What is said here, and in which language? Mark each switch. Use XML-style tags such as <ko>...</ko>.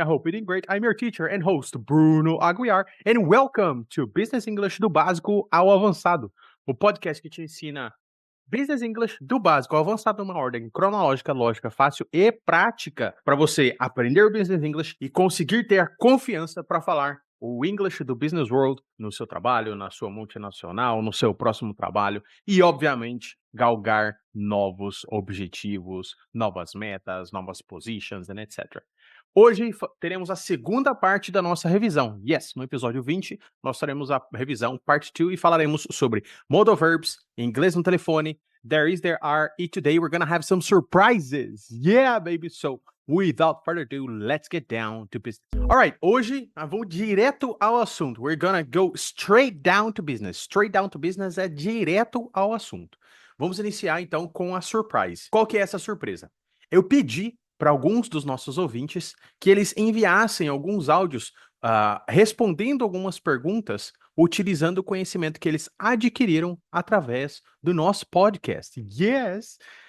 <en>I hope you're doing great. I'm your teacher and host, Bruno Aguiar, and welcome to</en> <pt>Business English do Básico ao Avançado, o podcast que te ensina Business English do básico ao avançado numa ordem cronológica, lógica, fácil e prática para você aprender o Business English e conseguir ter a confiança para falar o English do Business World no seu trabalho, na sua multinacional, no seu próximo trabalho e, obviamente, galgar novos objetivos, novas metas, novas positions,</pt> <en>and etc.</en> <pt>Hoje teremos a segunda parte da nossa revisão. Yes, no episódio 20, nós faremos a revisão parte 2 e falaremos sobre modal verbs, inglês no telefone, there is, there are, e</pt> <en>today we're gonna have some surprises. Yeah, baby! So, without further ado, let's get down to business.</en> <pt>Alright, hoje vamos direto ao assunto.</pt> <en>We're gonna go straight down to business. Straight down to business</en> <pt>é direto ao assunto. Vamos iniciar então com a surprise. Qual que é essa surpresa? Eu pedi para alguns dos nossos ouvintes que eles enviassem alguns áudios respondendo algumas perguntas utilizando o conhecimento que eles adquiriram através do nosso podcast. Yes!</pt>